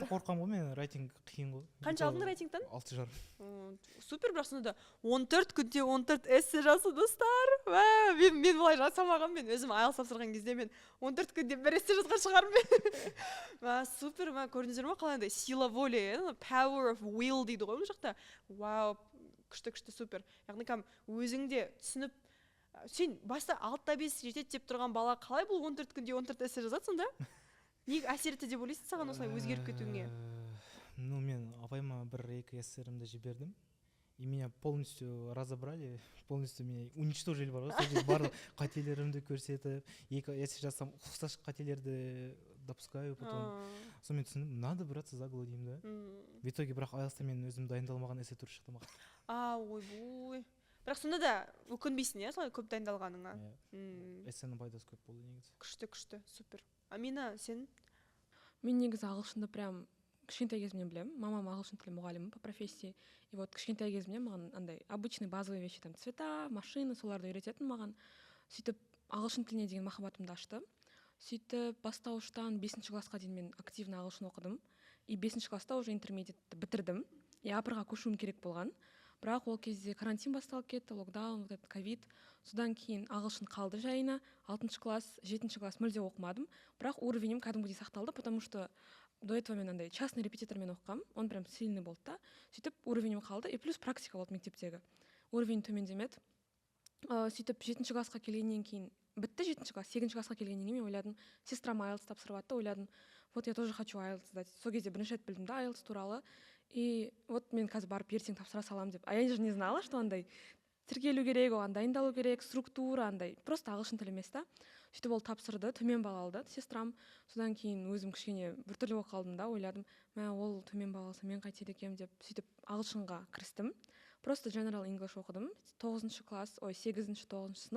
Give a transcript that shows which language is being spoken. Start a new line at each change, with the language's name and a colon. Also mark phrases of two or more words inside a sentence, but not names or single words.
Kazakh: қатты қорқамын ғой, мен райтинг қиын ғой. Қанша алдың райтингтан? 6,5. Супер, бірақ сонда 14 күнде 14 эссе жазу, достар. Мен бұлай жасамағам, мен өзім IELTS тапсырған кезде мен 14 күнде 1 эссе жазған шығармын. Супер, көрдіңіздер ма қалай
Russian: сила воли,
English: power of will
Kazakh: дейді ғой бұл жақта. Вау, күшті, супер. Яғни өзіңде түсініп, сен баста 6-5 жетеді деп тұрған бала қалай бұл 14 күнде 14 эссе жазады сонда? Не әсер етті деп ойлайсың саған осылай өзгеріп кетуіңе? Ну, мен апайыма 1-2 эссерімді жібердім.
Russian: И меня полностью разобрали, полностью меня уничтожили
Kazakh: бар ғой, сол жерде барлық қателерімді көрсетіп, 2 эссе жазсам ұқсас қателерді
Russian: допускаю, потом
Kazakh: сонымен түсіндім,
Russian: надо браться за голову
Kazakh: деймін да.
Russian: В итоге
Kazakh: бірақ IELTS-та мен өзім дайындалмаған эссе түрі шықты маған. Ойбой. Бірақ сонда да өкінбейсің, иә, солай көп дайындалғаныңа? Эссенің пайдасы көп болды негізі. Күшті, супер. Амина, сен? Мен негізі ағылшынды прям кішкентай кезімнен білемін. Мамам ағылшын тілі мұғалімі
Russian: по профессии. И вот
Kazakh: кішкентай кезімнен маған андай
Russian: обычный базовый вещи, там цвета,
Kazakh: машина, соларды үйрететін маған. Сөйтіп ағылшын тіліне деген махаббатымды ашты. Сөйтіп бастауыштан 5 классқа дейін мен активно ағылшын оқыдым. И 5 класста уже интермедиатты бітірдім. И апырға көшуім керек болған. Бірақ ол кезде карантин басталып кетті,
Russian: локдаун, вот этот ковид.
Kazakh: Содан кейін ағылшын қалды жайына. 6 класс, 7 класс мүлде оқымадым. Бірақ уровенім кәдімгідей сақталды,
Russian: потому что до этого
Kazakh: мен андай
Russian: частный
Kazakh: репетитормен оқығам.
Russian: Он прям сильный
Kazakh: болды да. Сөйтіп уровенім қалды.
Russian: И плюс практика
Kazakh: болды мектептегі. Уровень төмендемеді. Сөйтіп 7 классқа келгеннен кейін бітті 7 класс, 8 классқа келгеннен кейін мен ойладым, сестрам IELTS тапсырып атты, ойладым,
Russian: вот я тоже хочу IELTS сдать.
Kazakh: Сол кезде бірінші рет білдім да IELTS туралы.
Russian: И вот
Kazakh: мен қазір барып ертең тапсыра салам деп.
Russian: А я же не знала, что
Kazakh: андай тіркелу керек, оған дайындалу керек, структура андай. Просто ағылшын тілі емес та. Сөйтіп ол тапсырды, төмен бал алды сестрам. Содан кейін өзім кішкене біртүрлі болып қалдым да, ойладым, ол төмен бал алса мен қайтеді екем деп сөйтіп ағылшынға кірістім. Просто
English: General English
Kazakh: оқыдым. 8 класс, 8-9 сынып.